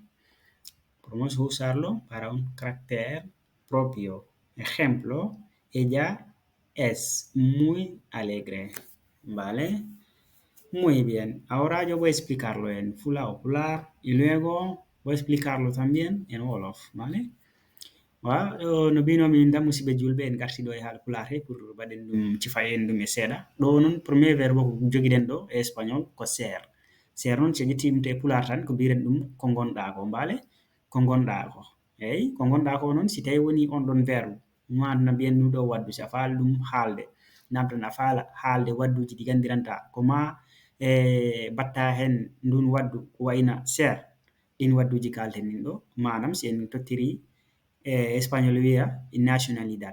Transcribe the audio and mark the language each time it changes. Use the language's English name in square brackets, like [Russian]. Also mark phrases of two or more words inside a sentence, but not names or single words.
[Spanish] Podemos usarlo para un carácter propio. Ejemplo, ella es muy alegre, ¿vale? Muy bien, ahora yo voy a explicarlo en Fula o Pular y luego voy a explicarlo también en Wolof, ¿vale? [Fula] No mbino min dammu musidɓe julɓe en garti ɗo e haala pulaar he pour mbaɗen ɗum cifayen ɗum e seeɗa ɗo noon [French] premier verbe [Fula] ko joguiɗen ɗo e espagnol ko ser. Ser noon so ƴettimi to e pulaar tan ko mbiren ɗum ko gonɗa ko mbaale ko gonɗa ko eyyi ko gonɗa ko noon si tawi woni on ɗon verbe ma no mbiyen ɗum ɗo waddu si a faala ɗum haalde namdan a faala haalde wadduji ɗi gandiranta ko ma batta hen ndun waddu ko wayna ser ɗin wadduji kalten ɗin ɗo manam si en tottiri espagnol wiya nationalidad.